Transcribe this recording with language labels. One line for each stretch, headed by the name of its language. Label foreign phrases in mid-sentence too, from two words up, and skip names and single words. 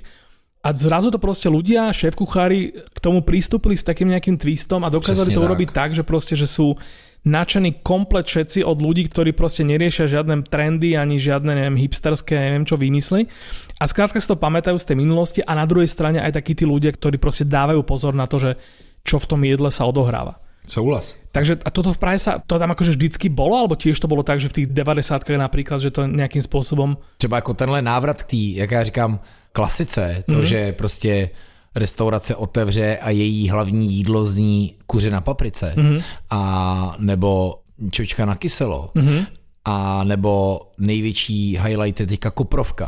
Slovak: A zrazu to proste ľudia, šéf-kuchári k tomu pristúpili s takým nejakým twistom a dokázali to urobiť tak, že proste, že sú nadšení komplet všetci od ľudí, ktorí proste neriešia žiadne trendy ani žiadne, neviem, hipsterské, neviem čo vymysli. A skrátka si to pamätajú z tej minulosti a na druhej strane aj takí tí ľudia, ktorí proste dávajú pozor na to, že čo v tom jedle sa odohráva.
Czech: Souhlas.
Slovak: Takže a toto v Prahe sa, to tam akože vždycky bolo, alebo tiež to bolo tak, že v tých 90-kách napríklad, že to nejakým spôsobom...
Czech: Třeba jako tenhle návrat k tý, jak já říkám, klasice, to, že prostě restaurace otevře a její hlavní jídlo zní kuře na paprice, a nebo čočka na kyselo, a nebo největší highlight je teďka koprovka.